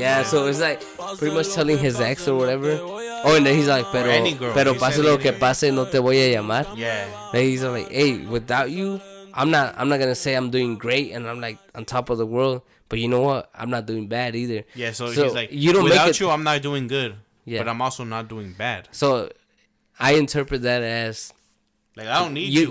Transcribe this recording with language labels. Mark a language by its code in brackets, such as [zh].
[en] Yeah, so it's like pretty much telling his ex or whatever. Oh, and then he's like, [es] pero pase lo que pase, no te voy a llamar. [en] Yeah. Then he's like, hey, without you, I'm not gonna say I'm doing great and I'm like on top of the world, but you know what? I'm not doing bad either. Yeah, so he's like, you don't without you, I'm not doing good. Yeah. But I'm also not doing bad. So I interpret that as like I don't need you.